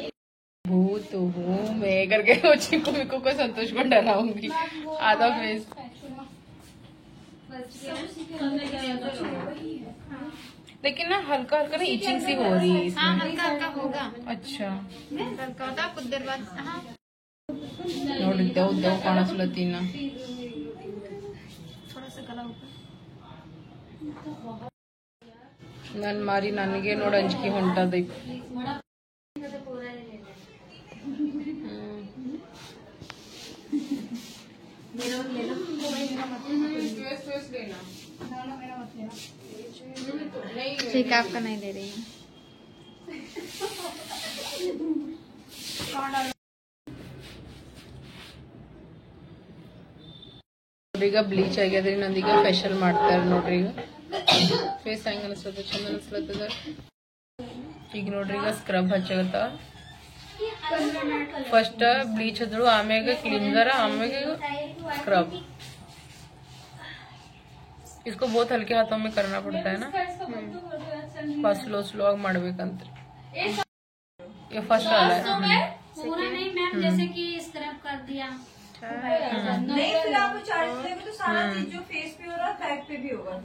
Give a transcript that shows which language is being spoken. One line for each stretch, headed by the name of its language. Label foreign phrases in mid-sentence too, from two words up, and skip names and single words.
Hindi: भूत हूँ मैं करके चिक्कू मिक्कू को संतोष को डराऊंगी. आधा फेस लेकिन ना हल्का हल्का ना इचिंग सी हो रही है. हाँ हल्का हल्का होगा. अच्छा हल्का होता कुछ देर बाद.
Kannada: ನೋಡಿ ದೇವ್ ದೇವ್ ಕಾಣಿಸ್ಲತ್ತೀನ.
Hindi: थोड़ा सा गला ऊपर.
Kannada: ನನ್ ಮಾರಿ ನನಗೆ ನೋಡ ಅಂಜಿಕೆ ಹೊಂಟದೈ.
Hindi: ठीक है, आपका नहीं दे रही हूँ.
Kannada: ಈಗ ಬ್ಲೀಚ್ ಆಗ್ಯದ್ರಿ, ನಂದೀಗ ಫೇಶಿಯಲ್ ಮಾಡ್ತಾರ ನೋಡ್ರಿ. ಈಗ ಫೇಸ್ ಹೆಂಗ ಅನಿಸ್ತದ, ಚಂದ ಅನಿಸ್ಲತ್ತದ. ಈಗ ನೋಡ್ರಿ ಈಗ ಸ್ಕ್ರಬ್ ಹಚ್ಚಗತ್ತ. ಫಸ್ಟ್ ಬ್ಲೀಚ್ ಹಚ್ಚಳು, ಆಮ್ಯಾಗ ಕ್ಲಿಂಜರ್, ಆಮ್ಯಾಗ स्क्रब.
Hindi: इसको बहुत हल्के हाथों में करना पड़ता है ना,
English: first slow slow
Hindi: आग ಮಾಡ್ಬೇಕಂತ. ये फर्स्ट वाला है. पूरा नहीं मैम, जैसे कि स्क्रब कर दिया. नहीं, फिर आपको चार्ज देंगे तो सारा चीज जो फेस पे हो रहा है बैक पे भी होगा.